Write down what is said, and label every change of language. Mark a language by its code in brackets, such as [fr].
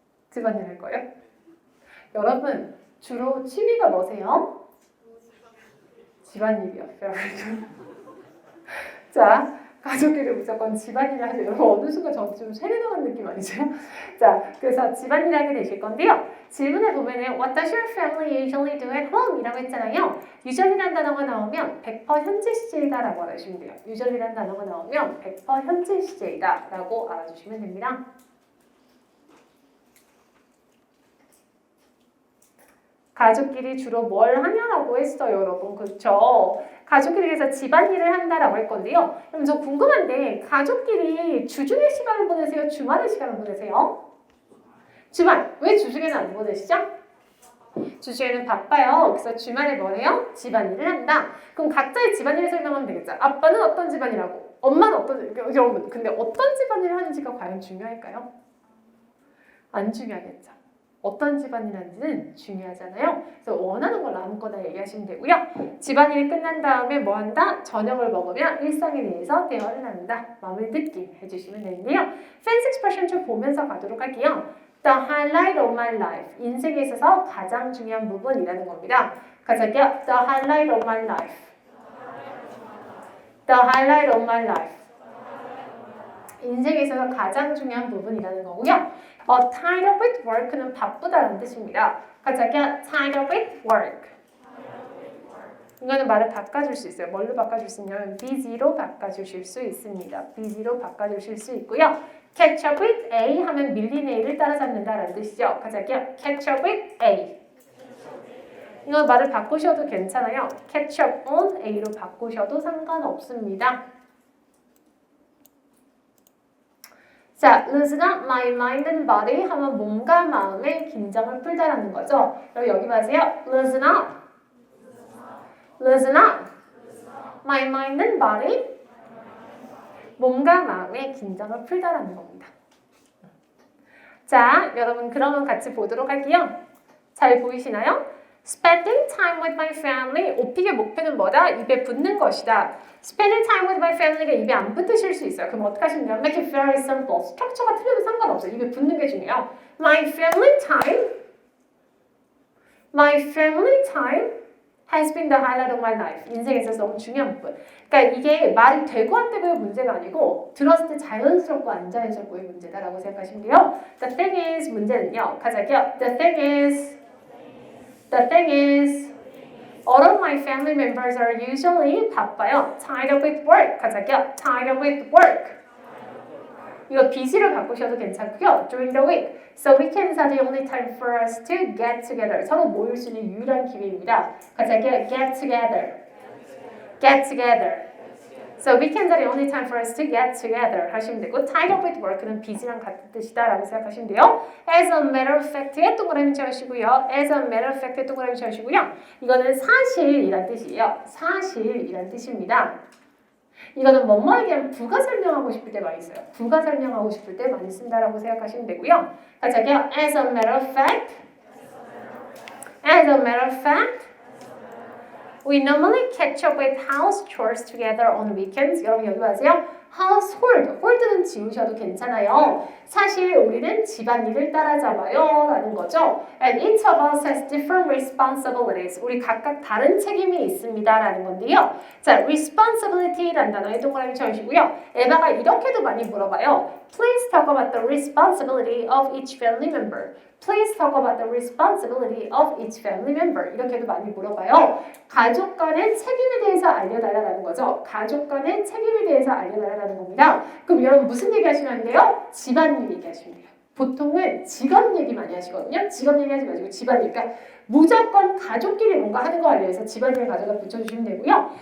[ko] 집안일 할 거예요? 여러분 주로 취미가 뭐세요? 집안일이요. [en] Very good. [ko] 자, 가족끼리 무조건 집안일을 하세요. 여러분 어느 순간 저한테 좀 세뇌당한 느낌 아니세요? 자, 그래서 집안일을 하게 되실 건데요. 질문에 보면은 [en] What does your family usually do at home? [ko] 이라고 했잖아요. usually라는 단어가 나오면 100% 현재 시제이다 라고 알아주시면 돼요. usually라는 단어가 나오면 100% 현재 시제이다 라고 알아주시면 됩니다. 가족끼리 주로 뭘 하냐라고 했어요, 여러분. 그렇죠? 가족끼리 해서 집안일을 한다라고 할 건데요. 그럼 저 궁금한데 가족끼리 주중에 시간을 보내세요? 주말에 시간을 보내세요? 주말. 왜 주중에는 안 보내시죠? 주중에는 바빠요. 그래서 주말에 뭐 해요? 집안일을 한다. 그럼 각자의 집안일을 설명하면 되겠죠. 아빠는 어떤 집안일하고 엄마는 어떤 여러분 근데 어떤 집안일을 하는지가 과연 중요할까요? 안 중요하겠죠. 어떤 집안일인지는 중요하잖아요. 그래서 원하는 걸 아무거나 얘기하시면 되고요. 집안일이 끝난 다음에 뭐 한다? 저녁을 먹으면 일상에 대해서 대화를 나눈다. 마음을 듣기 해주시면 되는데요. [en] Fancy expression [ko] 좀 보면서 가도록 할게요. [en] The highlight of my life. [ko] 인생에 있어서 가장 중요한 부분이라는 겁니다. 같이 할게요. [en] The highlight of my life. The highlight of my life. [ko] 인생에 있어서 가장 중요한 부분이라는 거고요. [en] tied up with work는 바쁘다는 뜻입니다. 같이 할게요. tied up with work. [ko] 이거는 말을 바꿔줄 수 있어요. 뭘로 바꿔줄 수 있냐면 busy로 바꿔주실 수 있습니다. busy로 바꿔주실 수 있고요. [en] catch up with A [ko] 하면 밀린 A를 따라잡는다라는 뜻이죠. [en] 같이 할게요. catch up with A. [ko] 이거 말을 바꾸셔도 괜찮아요. [en] catch up on A [ko] 로 바꾸셔도 상관없습니다. 자, [en] loosen up my mind and body [ko] 하면 몸과 마음의 긴장을 풀다라는 거죠. 그럼 여기 봐세요. [en] loosen up. loosen up. my mind and body. [ko] 몸과 마음의 긴장을 풀다라는 겁니다. 자, 여러분 그러면 같이 보도록 할게요. 잘 보이시나요? [en] Spending time with my family. [ko] 오픽의 목표는 뭐다? 입에 붙는 것이다. [en] Spending time with my family [ko] 가 입에 안 붙으실 수 있어요. 그럼 어떻게 하시면 돼요? [en] Make it very simple. [ko] 스트럭처가 틀려도 상관없어요. 입에 붙는 게 중요해요. [en] My family time. My family time has been the highlight of my life. [ko] 인생에 있어서 너무 중요한 부분. 그러니까 이게 말이 되고 안 되고의 문제가 아니고 들었을 때 자연스럽고 안 자연스럽고의 문제다라고 생각하시면 돼요. [en] The thing is [ko] 문제는요. 같이 할게요. [en] The thing is all of my family members are usually [ko] 바빠요. [en] Tied up with work. [ko] 같이 할게요. [en] Tied up with work. [ko] 이거 busy를 바꾸셔도 괜찮고요. [en] During the week. So weekends are the only time for us to get together. [ko] 서로 모일 수 있는 유일한 기회입니다. [en] 같이 할게요. Get together. Get together. So weekends are the only time for us to get together 하시면 되고 tied up with work는 busy랑 [ko] 같은 뜻이다라고 생각하시면 돼요. [en] As a matter of fact에 [ko] 동그라미 쳐주시고요. [en] As a matter of fact에 동그라미 쳐주시고요. [ko] 이거는 사실이란 뜻이에요. 사실이란 뜻입니다. 이거는 뭐뭐에 대한 부가 설명하고 싶을 때 많이 써요. 부가 설명하고 싶을 때 많이 쓴다라고 생각하시면 되고요. 같이 할게요. [en] As a matter of fact. As a matter of fact. We normally catch up with house chores together on weekends. [ko] 여러분 여기 아세요? household. hold는 지우셔도 괜찮아요. 사실 우리는 집안일을 따라잡아요 라는 거죠. [en] And each of us has different responsibilities. [ko] 우리 각각 다른 책임이 있습니다 라는 건데요. 자, responsibility라는 단어에 동그라미 쳐주시고요. 에바가 이렇게도 많이 물어봐요. [en] Please talk about the responsibility of each family member. Please talk about the responsibility of each family member. [ko] 이렇게도 많이 물어봐요. 가족 간의 책임에 대해서 알려달라는 거죠. 가족 간의 책임에 대해서 알려달라는 겁니다. 그럼 여러분 무슨 얘기 하시면 돼요? 집안일 얘기하시면 돼요. 보통은 직업 얘기 많이 하시거든요. 직업 얘기하지 마시고 집안일. 그러니까 무조건 가족끼리 뭔가 하는 거 알려서 집안일 가져다 붙여주시면 되고요.